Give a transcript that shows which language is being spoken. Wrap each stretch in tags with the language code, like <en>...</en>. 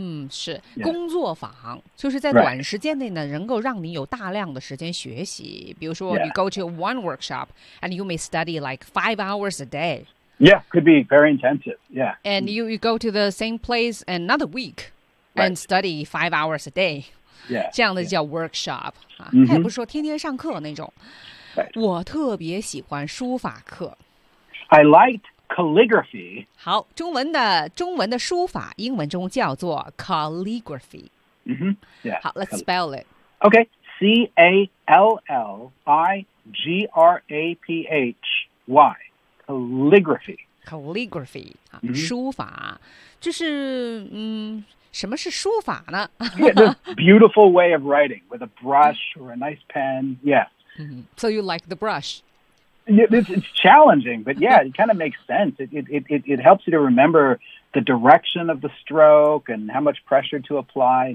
<zh>是工作坊，就是在短时间内呢，能够让你有大量的时间学习。比如说</zh> <en>you go to one workshop and you may study like 5 hours a day. Yeah, could be very intensive. Yeah. And you go to the same place another week and study 5 hours a day. Yeah.</en> <zh>这样的叫 workshop. 他也不是说天天上课那种。我特别喜欢书法课。</zh> <en>I liked calligraphy.</en> <zh>好，中文的书法，英文中叫做 calligraphy.</zh> <en>Yeah. 好 ，let's spell it. Okay, C-A-L-L-I-G-R-A-P-H-Y, calligraphy. Calligraphy.</en> <zh>书法，这是什么是书法呢？</zh> <en>Yeah, this beautiful way of writing with a brush or a nice pen. Yeah. So you like the brush? It's challenging, but yeah, it kind of makes sense. It helps you to remember the direction of the stroke and how much pressure to apply.</en>